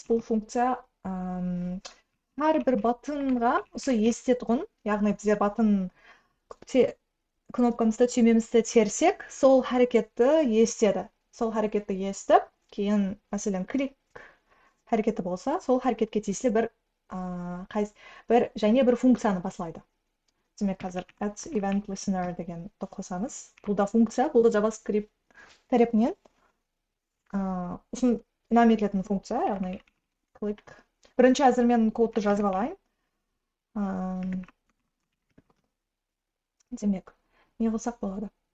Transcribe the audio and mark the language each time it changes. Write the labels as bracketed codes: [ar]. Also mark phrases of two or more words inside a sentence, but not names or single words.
[kaa] Бұл функция әр бір buttonға осы естетұғын, яғни біздер button кнопкамызды, түймемізді терсек, сол харекетті естеді. Сол харекетті естіп, кейін, мәселен, клик харекеті болса, сол харекетке тиісілі бір функцияны басылайды. Демек, қазір [en] add event listener [kaa] деген қосамыз. Бұл да функция, бұл да JavaScript тарапынан ұнам етілетін функция, яғни клик. Бірінші әзір мен кодты жазып алайын. Демек, не қылсақ болады?